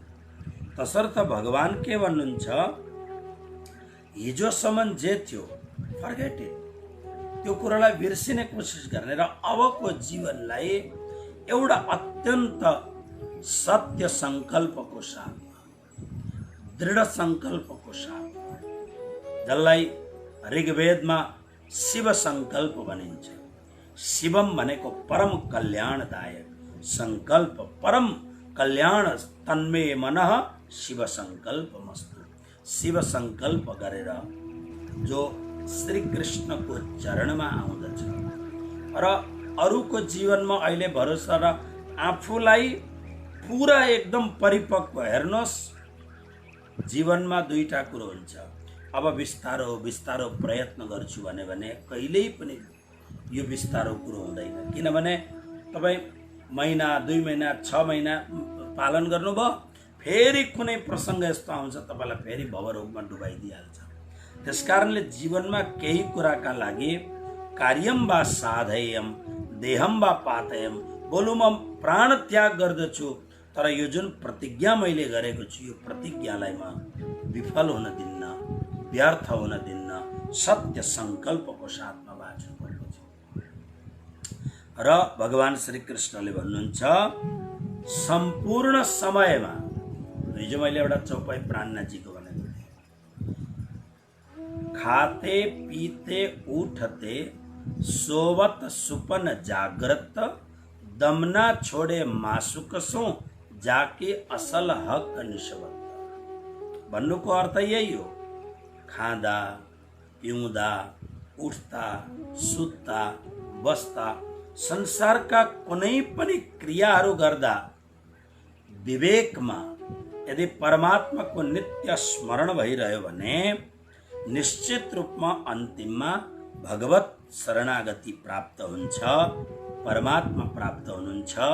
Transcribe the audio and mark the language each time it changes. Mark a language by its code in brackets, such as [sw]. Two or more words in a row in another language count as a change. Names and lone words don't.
[ne] तसर्थ भगवान के भन्नुहुन्छ, हिजोसम्म जे थियो [en] forget it, [ne] त्यो कुरालाई बिर्सिने कोसिस गर्ने र अबको जीवनलाई एउटा अत्यन्त सत्य संकल्पको साथमा, दृढ संकल्पको साथमा, जसलाई ऋग्वेदमा शिव संकल्प भनिन्छ। शिवम भनेको परम कल्याणदायक संकल्प, परम कल्याण [sa] तन्मे मनः शिव संकल्पमस्तु। [ne] शिव संकल्प गरेर जो श्री कृष्णको चरणमा आउँदछ र अरूको जीवनमा अहिले भरोसा र आफूलाई पुरा एकदम परिपक्व, हेर्नुहोस् जीवनमा दुईटा कुरो हुन्छ। अब बिस्तारो बिस्तारो प्रयत्न गर्छु भने कहिल्यै पनि यो बिस्तारो कुरो हुँदैन। किनभने तपाईँ महिना, 2 महिना, 6 महिना पालन गर्नुभयो, फेरि कुनै प्रसङ्ग यस्तो आउँछ तपाईँलाई फेरि भवरोगमा डुबाइदिइहाल्छ। त्यसकारणले जीवनमा केही कुराका लागि [sa] कार्यम वा साधयम देहम वा पातयम, [ne] बोलु म प्राण त्याग गर्दछु, तर यो जुन प्रतिज्ञा मैले गरेको छु यो प्रतिज्ञालाई म विफल हुन दिन्न, व्यर्थ हुन दिन्न, सत्य संकल्पको साथमा बाँच्नु पर्दछ। र भगवान श्री कृष्णले भन्नुहुन्छ संपूर्ण समयमा हिजो मैले एउटा चौपाई प्राणनाथजीको भनेको थिएँ, [hi] खाते पीते उठते सोवत सुपन जागृत दमना छोडे मासुकसो जाके असल हक निस्बत। [ne] भन्नुको अर्थ यही हो, खाँदा पिउँदा उठ्दा सुत्दा बस्दा संसारका कुनै पनि क्रियाहरू गर्दा विवेकमा यदि परमात्माको नित्य स्मरण भइरह्यो भने निश्चित रूपमा अन्तिममा भगवत शरणागति प्राप्त हुन्छ, परमात्मा प्राप्त हुनुहुन्छ।